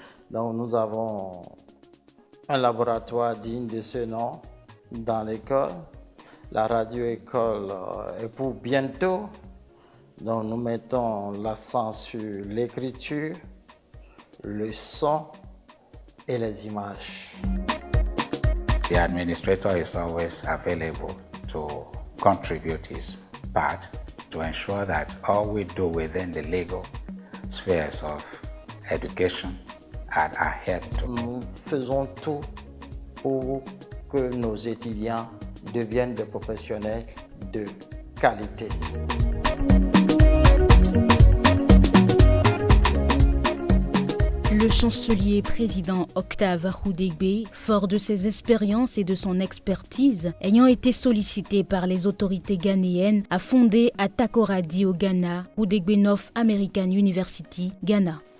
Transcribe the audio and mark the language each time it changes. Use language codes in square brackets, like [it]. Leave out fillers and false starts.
[fr] Donc nous avons un laboratoire digne de ce nom dans l'école, la radio-école est pour bientôt. Donc nous mettons l'accent sur l'écriture, le son et les images. [en] The administrator is always available to contribute his part to ensure that all we do within the legal spheres of education are adhered to. [fr] Nous faisons tout pour que nos étudiants deviennent des professionnels de qualité. Le chancelier président Octave Arudegbe, fort de ses expériences et de son expertise, ayant été sollicité par les autorités ghanéennes, a fondé à Takoradi au Ghana, Arudegbe North American University, Ghana.